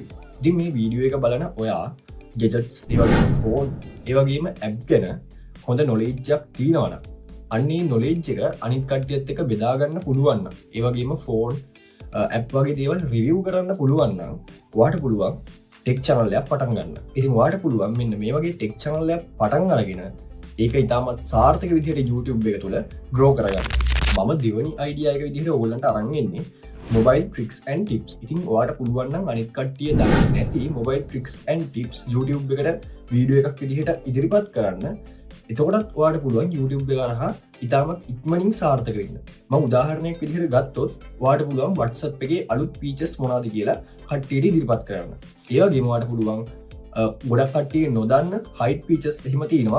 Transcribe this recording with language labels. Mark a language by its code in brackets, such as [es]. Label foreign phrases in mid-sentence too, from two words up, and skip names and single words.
[si] ඉතින් මේ වීඩියෝ එක බලන ඔයා gadgets ඒ වගේම phone ඒ වගේම app ගැන හොඳ knowledge එකක් තියෙනවා නම් අන්න ඒ knowledge එක අනිත් කට්ටියත් එක්ක බෙදා ගන්න පුළුවන් නම් ඒ වගේම [en] phone app [si] වගේ දේවල් review කරන්න පුළුවන් නම් ඔයාට පුළුවන් [en] tech channel [si] එකක් පටන් ගන්න. ඉතින් ඔයාට පුළුවන් මෙන්න මේ වගේ [en] tech channel [si] එකක් පටන් අරගෙන ඒක ඉතාමත් සාර්ථක විදිහට YouTube එක තුළ grow කරගන්න. මම දෙවනි අයිඩියා එක විදිහට ඔයගලන්ට අරන් එන්නේ [en] mobile tricks and tips. [si] ඉතින් ඔයාට පුළුවන් නම් අනිත් කට්ටිය දන්නේ නැති [en] mobile tricks and tips [si] YouTube එකට වීඩියෝ එකක් විදිහට ඉදිරිපත් කරන්න. එතකොටත් ඔයාට පුළුවන් YouTube එක හරහා ඉතාමත් ඉක්මනින් සාර්ථක වෙන්න. මම උදාහරණයක් විදිහට ගත්තොත් ඔයාට පුළුවන් WhatsApp එකේ අලුත් features මොනවද කියලා කට්ටියට ඉදිරිපත් කරන්න. ඒ වගේම ඔයාට පුළුවන් ගොඩක් කට්ටිය නොදන්න හයිට් features එහෙම තියෙනවා.